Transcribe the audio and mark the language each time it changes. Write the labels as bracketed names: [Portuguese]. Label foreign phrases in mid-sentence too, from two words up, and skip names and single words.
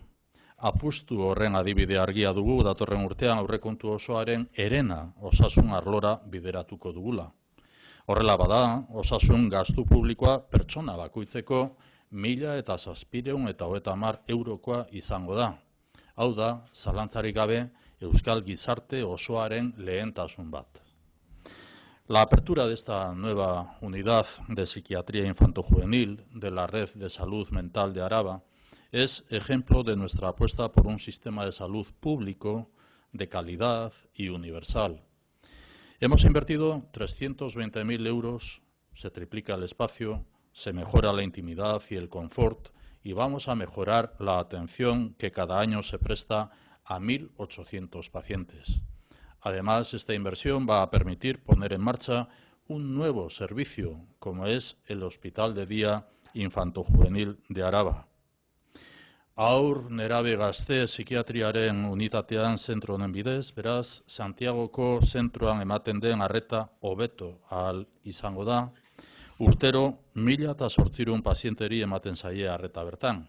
[Basque] Apustu horren adibide argia dugu datorren urtean aurrekontu osoaren herena osasun arlora bideratuko dugula. Horrela bada, osasun gastu publikoa pertsona bakoitzeko 1.750 eurokoa izango da. Hau da, zalantzarik gabe, euskal gizarte osoaren lehentasun bat. [Spanish] La apertura de esta nueva unidad de psiquiatría infantojuvenil de la Red de Salud Mental de Araba es ejemplo de nuestra apuesta por un sistema de salud público, de calidad y universal. Hemos invertido 320.000 euros, se triplica el espacio, se mejora la intimidad y el confort y vamos a mejorar la atención que cada año se presta a 1.800 pacientes. Además, esta inversión va a permitir poner en marcha un nuevo servicio, como es el Hospital de Día Infantojuvenil de Araba. [Basque] Haur, nerabe, gazte, psikiatriaren unitatean zentro honen bidez, beraz, Santiagoko zentroan ematen den arreta hobeto ahal izango da, urtero 1.800 pazienteri ematen zaie arreta bertan.